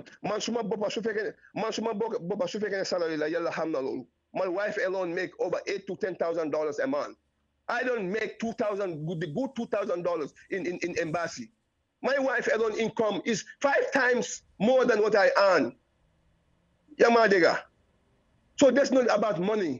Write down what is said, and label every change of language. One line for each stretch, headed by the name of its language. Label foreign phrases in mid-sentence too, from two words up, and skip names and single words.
Wolof: man suma boppa su fekkee ne salary la yàlla xam na loolu.
English: My wife alone make over $8,000 to $10,000 a month. I don't make the good $2,000 in embassy. My wife alone income is 5 times more than what I earn. Yamadega. So that's not about money.